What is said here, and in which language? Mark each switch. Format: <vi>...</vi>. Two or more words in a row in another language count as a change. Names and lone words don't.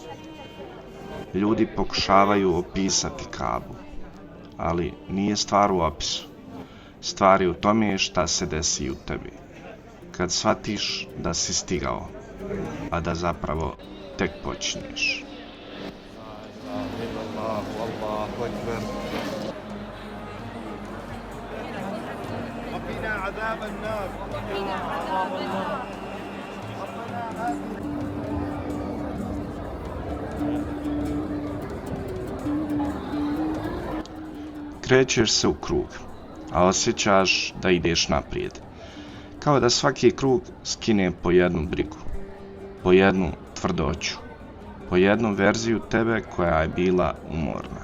<bs>Ljudi pokušavaju opisati Kabu, ali nije stvar u opisu. Stvar je u tome šta se desi u tebi. Kad shvatiš da si stigao, a da zapravo tek počinješ.</bs> <ar>وقنا عذاب النار.</ar> <bs>Krećeš se u krug, a osjećaš da ideš naprijed. Kao da svaki krug skine po jednu brigu, po jednu tvrdoću, po jednu verziju tebe koja je bila umorna.</bs>